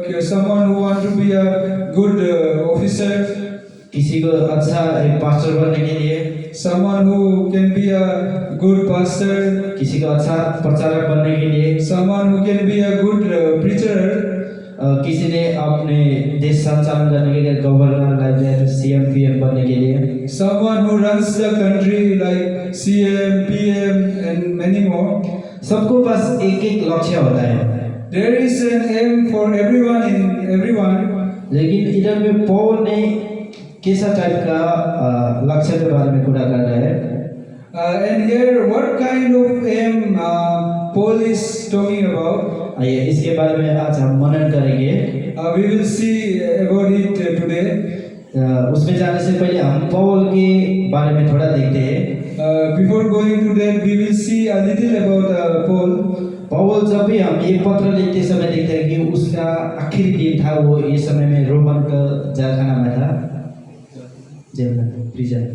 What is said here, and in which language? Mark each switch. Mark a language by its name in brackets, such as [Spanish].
[English] someone who want to be a good officer. [Hindi] किसी को अच्छा एक पास्टर बनने के लिए, [English] someone who can be a good pastor. [Hindi] किसी को अच्छा प्रचारक बनने के लिए, [English] someone who can be a good preacher. [Hindi] किसी ने अपने देश संचालन करने के लिए गवर्नर लाइक सीएम पीएम बनने के लिए, [English] someone who runs the country like CM, PM and many more. [Hindi] सबको पास एक एक लक्ष्य होता है। [English] There is an aim for everyone in everyone. [Hindi] लेकिन इधर में पौल ने कैसा टाइप का लक्ष्य के बारे में पूरा कर रहा है। [English] And here what kind of aim Paul is talking about? [Hindi] आइए इसके बारे में आज हम मनन करेंगे। [English] We will see about it today. [Hindi] उसमें जाने से पहले हम पौल के बारे में थोड़ा देखते हैं। [English] Before going to that, we will see a little about Paul. [Hindi] Paul जब भी हम ये पत्र लिखते समय देखते हैं कि उसका आखिरी दिन था, वो ये समय में रोमन का जेलखाना में था, जेल में, प्रिजन।